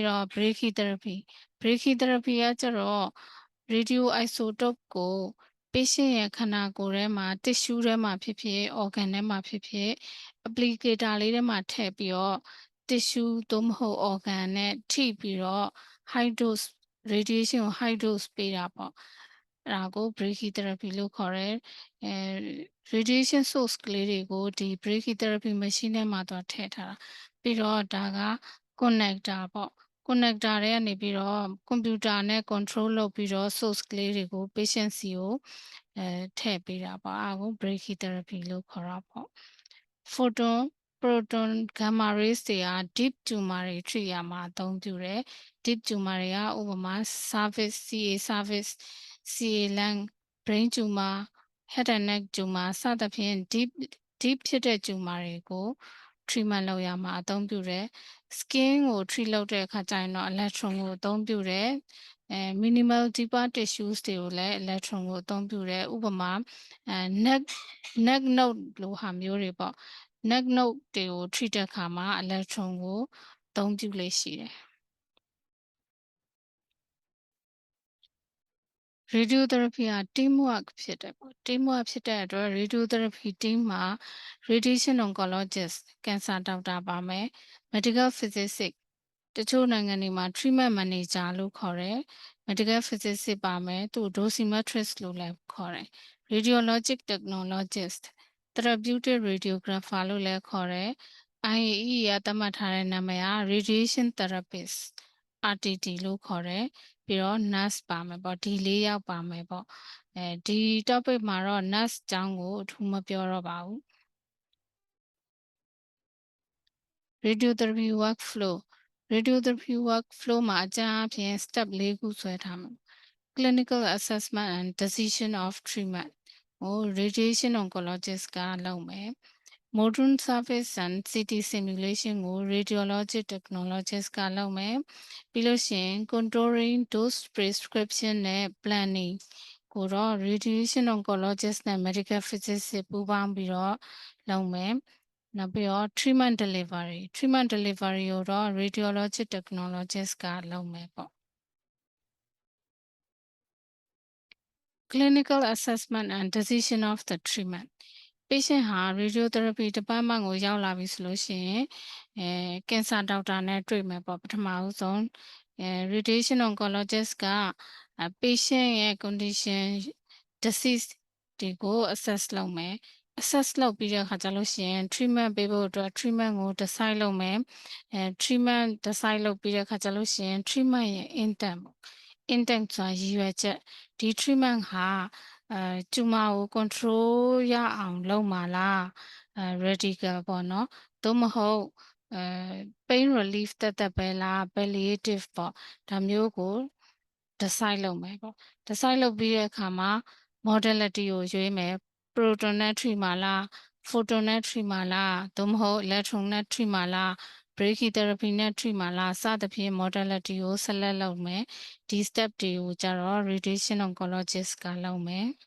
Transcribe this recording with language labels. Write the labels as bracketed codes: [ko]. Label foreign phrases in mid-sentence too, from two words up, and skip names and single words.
[my] တော့ brachytherapy ကကျတော့ radioisotope ကို patient ရဲ့ခန္ဓာကိုယ်ထဲမှာ tissue ထဲမှာဖြစ်ဖြစ် organ ထဲမှာဖြစ်ဖြစ် applicator လေးထဲမှာထည့်ပြီးတော့ tissue သို့မဟုတ် organ နဲ့ထိပြီးတော့ [en] high dose radiation [my] ကို [en] high dose [my] ပေးတာပေါ့ အဲ့ဒါကို brachytherapy လို့ခေါ်တယ် [en] radiation source [my] ကလေးတွေကိုဒီ [en] brachytherapy machine [my] ထဲမှာတော့ထည့်ထားတာပြီးတော့ဒါက connector ပေါ့ connector တွေကနေပြီးတော့ computer နဲ့ control လုပ်ပြီး တော့ source ကလေးတွေကို patient စီကိုထည့်ပေးတာပေါ့အဲ့ဒါကို brachytherapy လို့ခေါ်တာပေါ့ [en] photon proton gamma rays [my] တွေက [en] deep tumor [my] တွေ treat ရမှာအသုံးပြုတယ် [en] deep tumor [my] တွေကဥပမာ [en] cervix CA cervix CA lung brain tumor head and neck tumor [my] စသဖြင့် deep ဖြစ်တဲ့ tumor တွေကို treatment လုပ်ရမှာအသုံးပြုတယ် skin ကို treat လုပ်တဲ့အခါကျရင်တော့ electron ကိုအသုံးပြုတယ် [en] minimal deeper tissues [my] တွေကိုလည်း electron ကိုအသုံးပြုတယ်ဥပမာ [en] neck node [my] လိုဟာမျိုးတွေပေါ့ [en] neck node [my] တွေကို treat တဲ့အခါမှာ electron ကိုအသုံးပြုလေ့ရှိတယ် radiotherapy က teamwork ဖြစ်တယ်ပေါ့ teamwork ဖြစ်တဲ့အတွက် [en] radiotherapy team [my] မှာ [en] radiation oncologist [my] ကင်ဆာဒေါက်တာပါမယ် [en] medical physicist [my] တချို့နိုင်ငံ တွေမှာ [en] treatment manager [my] လို့ခေါ်တယ် [en] medical physicist [my] ပါမယ်သူ dosimetrist လို့လည်းခေါ်တယ် [en] radiologic technologist therapeutic radiographer [my] လို့လည်းခေါ်တယ် IAE ကသတ်မှတ်ထားတဲ့နာမည်က [en] radiation therapist RTT [my] လို့ခေါ်တယ်ပြီးတော့ nurse ပါမယ်ပေါ့ဒီ၄ယောက်ပါမယ်ပေါ့ဒီ topic မှာတော့ nurse အကြောင်းကိုအထူးမပြောတော့ပါဘူး [en] radiotherapy workflow [my] မှာအကြမ်းအဖြစ် step ၄ခုဆွဲထားမှာ [en] clinical assessment and decision of [my] treatment ကို [en] radiation oncologist [my] ကလုပ်မယ် [en] modern surface and CT simulation [my] ကို [en] radiologic technologist [my] ကလုပ်မယ်ပြီးလို့ရှိရင် [en] controlling dose prescription [my] နဲ့ planning ကိုတော့ [en] radiation oncologist [my] နဲ့ [en] medical physicist [my] ပူးပေါင်းပြီးတော့လုပ်မယ်နောက်ပြီးတော့ [en] treatment delivery [my] ကိုတော့ [en] radiologic technologist [my] ကလုပ်မယ်ပေါ့ [en] clinical assessment and decision of the treatment patient [my] ဟာ [en] radiotherapy department [my] ကိုရောက်လာပြီဆိုလို့ရှိရင် [en] cancer doctor [my] နဲ့တွေ့မယ်ပေါ့ပထမဦးဆုံး [en] radiation oncologist [my] က patient ရဲ့ [en] condition disease [my] တွေကို assess လုပ် မယ် assess လုပ်ပြီးတဲ့အခါကျလို့ရှိရင် treatment ပေးဖို့အတွက် treatment ကို decide လုပ်မယ် [en] treatment decide [my] လုပ်ပြီးတဲ့အခါကျလို့ရှိရင် treatment ရဲ့ intent ပေါ့ intent ဆိုတာရည်ရွယ်ချက်ဒီ treatment ဟာtumor ကို control ရအောင်လုပ်မှာလား radical ပေါ့နော် သို့မဟုတ် [en] pain relief [my] သက်ပဲလား palliative ပေါ့ဒါမျိုးကို decide လုပ်မယ်ပေါ့ decide လုပ်ပြီးတဲ့အခါမှာ modality ကိုရွေးမယ် proton နဲ့ treat မှာလား photon နဲ့ treat မှာလားသို့မဟုတ် electron နဲ့ treat မှာလား brachytherapy နဲ့ treat မှာလားစသဖြင့် modality ကို select လုပ်မယ်ဒီ step တွေကိုကြတော့ [en] radiation oncologist [my] ကလုပ်မယ်